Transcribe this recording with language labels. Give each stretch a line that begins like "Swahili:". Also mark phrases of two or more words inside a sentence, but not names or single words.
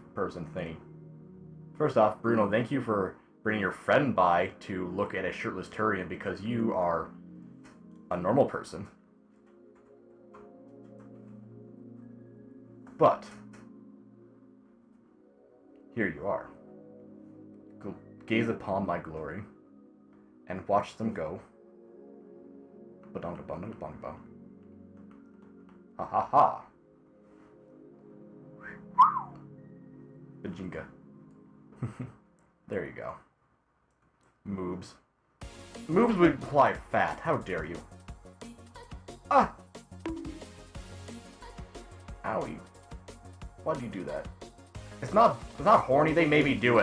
English: First off, Bruno, thank you for bringing your friend by to look at a shirtless Turian because you are a normal person. But here you are. Go gaze upon my glory and watch them go. Ba-dong-da-bum-da-bum-da-bum. Ha ha ha. Bajinga. There you go. Moobs. Moobs would imply fat. How dare you? Ah! Owie. Why'd you do that? It's not horny. They made me do it.